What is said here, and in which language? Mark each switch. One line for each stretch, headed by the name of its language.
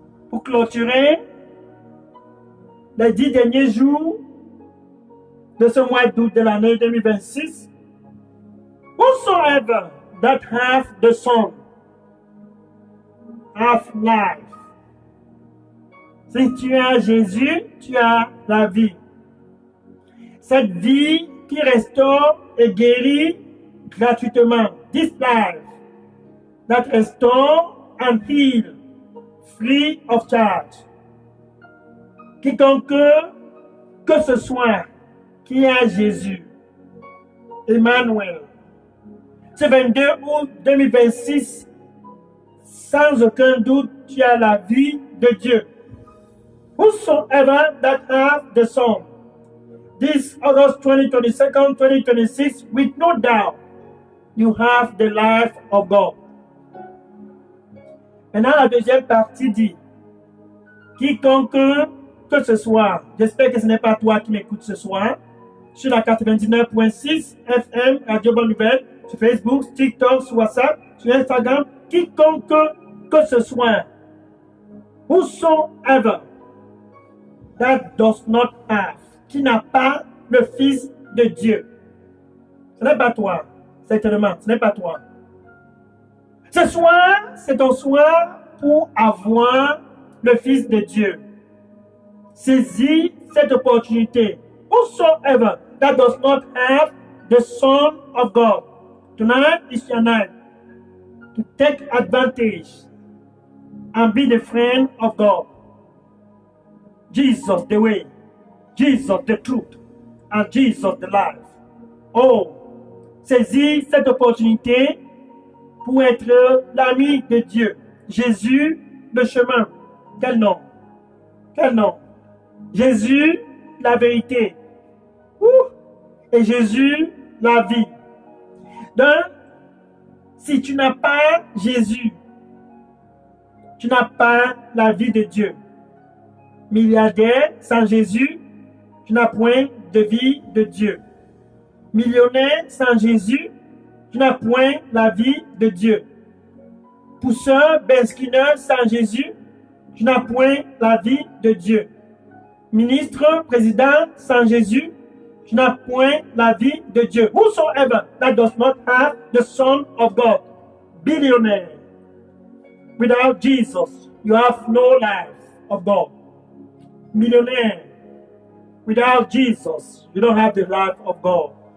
French: Pour clôturer les 10 derniers jours de ce mois d'août de l'année 2026,
English: whosoever that have the Son have life.
French: Si tu as Jésus, tu as la vie. Cette vie qui restaure et guérit gratuitement.
English: This life that restore and heal free of charge.
French: Quiconque que ce soit qui a Jésus, Emmanuel. Ce 22 août 2026, sans aucun doute, tu as la vie de Dieu.
English: Whosoever that have the Son, this August 2022, 2026, with no doubt, you have the life of God.
French: Maintenant, la deuxième partie dit, quiconque que ce soit, j'espère que ce n'est pas toi qui m'écoutes ce soir, sur la 99.6 FM, Radio Bonne Nouvelle, sur Facebook, TikTok, sur WhatsApp, sur Instagram, quiconque que ce soit,
English: whosoever that does not have,
French: qui n'a pas le Fils de Dieu. Ce n'est pas toi, certainement, ce n'est pas toi. Ce soir, c'est un soir pour avoir le Fils de Dieu. Saisis cette opportunité.
English: Whosoever that does not have the Son of God, tonight is your night to take advantage and be the friend of God. Jesus the way, Jesus the truth, and Jesus the life.
French: Oh, saisis cette opportunité pour être l'ami de Dieu. Jésus, le chemin. Quel nom? Quel nom? Jésus, la vérité. Et Jésus, la vie. Donc, si tu n'as pas Jésus, tu n'as pas la vie de Dieu. Milliardaire, sans Jésus, tu n'as point de vie de Dieu. Millionnaire, sans Jésus, tu n'as point la vie de Dieu. Pousseur, besquineur, sans Jésus, tu n'as point la vie de Dieu. Ministre, président, sans Jésus, tu n'as point la vie de Dieu.
English: Whosoever that does not have the Son of God, billionaire, without Jesus, you have no life of God. Millionaire, without Jesus, you don't have the life of God.